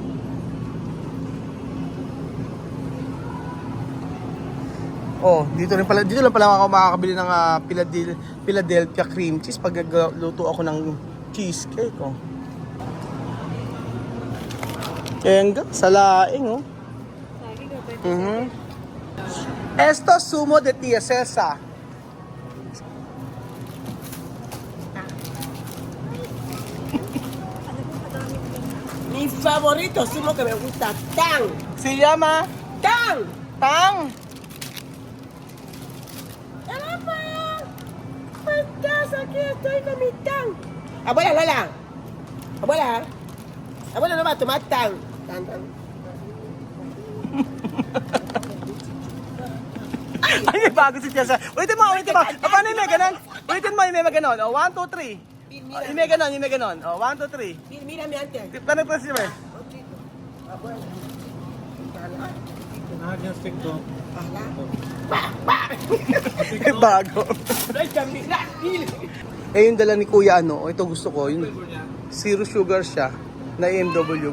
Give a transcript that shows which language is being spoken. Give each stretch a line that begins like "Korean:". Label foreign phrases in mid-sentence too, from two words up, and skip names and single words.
Filipino: Oh, dito lang pala ako makakabili ng Philadelphia cream cheese pag luto ako ng cheesecake. Oh. Kaya sa laing, oh.
Spanish: Esto sumo de Tia Celsa. Mi favorito sumo que me gusta. Tang. Se llama Tang. Tang. ¡Caramba! ¡Estás aquí! Estoy con mi tang. Abuela, Lola. Abuela. Abuela no va a tomar tang. Tang, tang.
Filipino: Ay, may bago si Tia Celsa. Ulitin mo. Paano yung may ganon? Ulitin mo yung may ganon. Oh, 1, 2, 3. Yung may ganon. Oh, 1, 2, 3.
Spanish: Mírame antes.
Filipino: Paano pa siya? Nahag yung stick ko. May bago. Ay, camila. Eh, yung dala ni Kuya, ano, ito gusto ko, yung zero sugar siya, na AMW.